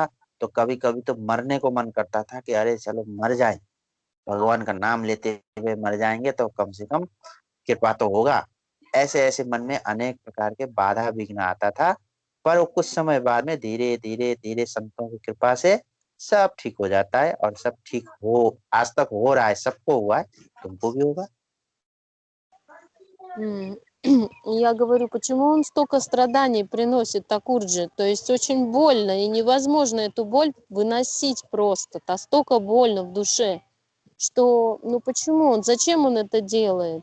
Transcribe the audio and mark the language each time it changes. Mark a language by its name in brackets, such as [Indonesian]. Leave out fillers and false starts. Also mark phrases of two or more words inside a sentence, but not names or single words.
[Hindi] तो कभी कभी तो मरने को मन करता था कि अरे चलो मर जाए, भगवान का नाम लेते हुए मर जाएंगे तो कम से कम कृपा तो होगा। ऐसे ऐसे मन में अनेक प्रकार के बाधा विघ्न आता था, पर वो कुछ समय बाद में धीरे धीरे धीरे संतों की कृपा से सब ठीक हो जाता है, और सब ठीक हो, आज तक हो रहा है, सबको हुआ है, तुमको भी होगा। [Russian] Я говорю, почему он столько страданий приносит Такурджи? То есть очень больно, и невозможно эту боль выносить просто. Столько больно в душе, что, ну почему он, зачем он это делает?